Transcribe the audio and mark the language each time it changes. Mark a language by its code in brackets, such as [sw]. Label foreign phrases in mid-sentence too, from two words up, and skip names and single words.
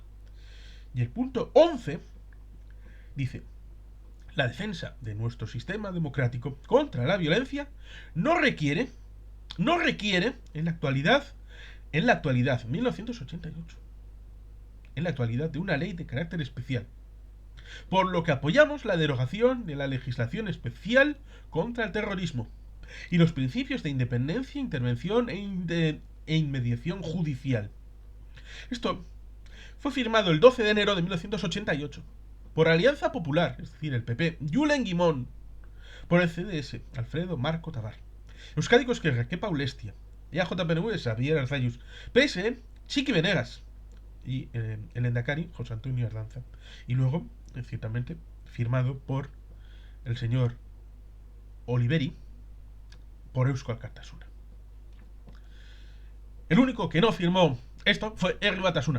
[es] Y el punto 11 dice, la defensa de nuestro sistema democrático contra la violencia no requiere en la actualidad 1988, en la actualidad de una ley de carácter especial, por lo que apoyamos la derogación de la legislación especial contra el terrorismo y los principios de independencia, intervención e inmediación judicial. Esto fue firmado el 12 de enero de 1988 por Alianza Popular, es decir, el PP, Julen Guimón, por el CDS, Alfredo Marco Tabar, Euskadiko Ezkerra, Kepa Ulestia, EAJPNV, Xavier Arzallus, PSE, Txiki Benegas y el lehendakari, José Antonio Ardanza. Y luego, ciertamente, firmado por el señor Oliveri, por Eusko Alkartasuna. El único que no firmó esto fue Herri Batasuna.